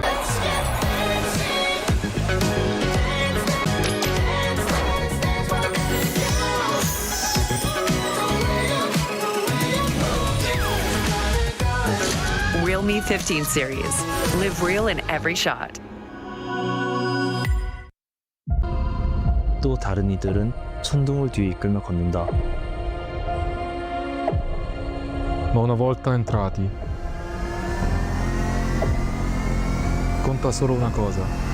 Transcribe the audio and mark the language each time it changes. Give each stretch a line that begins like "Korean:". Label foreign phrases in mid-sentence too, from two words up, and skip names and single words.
English: Realme 15 series. Live real in every shot.
Korean: 또 다른 이들은 천둥을 뒤에 이끌며 걷는다.
Italian: Ma una volta entrati, conta solo una cosa.